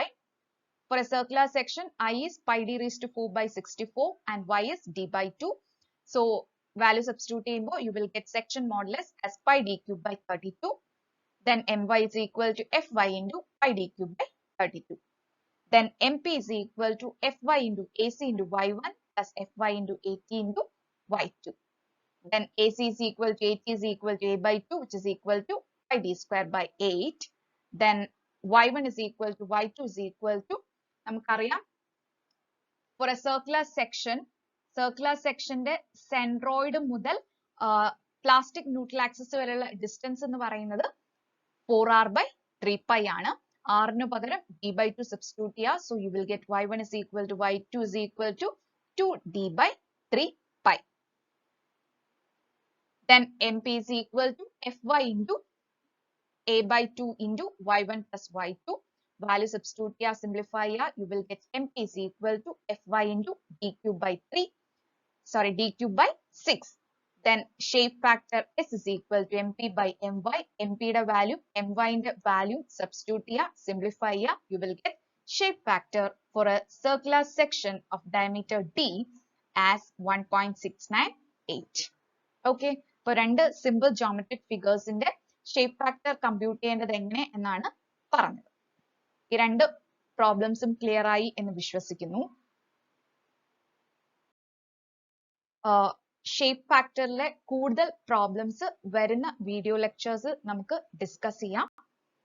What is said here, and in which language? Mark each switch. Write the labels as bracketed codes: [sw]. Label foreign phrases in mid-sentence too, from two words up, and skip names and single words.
[en] For a circular section, I is pi d raised to 4 by 64 and y is d by 2. So value substitute you will get section modulus as pi d cube by 32. Then my is equal to fy into pi d cube by 32. Then mp is equal to fy into ac into y1 plus fy into at into y2. Then ac is equal to at is equal to a by 2, which is equal to pi d square by 8. Then y1 is equal to y2 is equal to നമുക്കറിയാം for a circular section ന്റെ centroid മുതൽ plastic neutral axis [ml] വരെയുള്ള distance എന്ന് പറയുന്നത് [en] 4r by 3 pi ആണ്. [ml] r ന് പകരം [en] d by 2 substitute [ml] ചെയ്യുക. [en] So you will get y1 is equal to y2 is equal to 2d by 3 pi. Then mp is equal to fy into a by 2 into y1 plus y2. Value substitute here, simplify here, you will get mp is equal to fy into d cube by 3. Sorry, d cube by 6. Then shape factor s is equal to mp by my. mp the value, my the value substitute here, simplify here, you will get shape factor for a circular section of diameter d as 1.698. Okay, for രണ്ട് simple geometric figures in the shape factor compute [ml] ചെയ്യേണ്ടത് എങ്ങനെ എന്നാണ് പറഞ്ഞത്. ഈ രണ്ട് [en] problems clear [ml] ആയി എന്ന് വിശ്വസിക്കുന്നു. [en] shape factor [ml] കൂടുതൽ പ്രോബ്ലംസ് വരുന്ന [en] video lectures [ml] നമുക്ക് ഡിസ്കസ് ചെയ്യാം.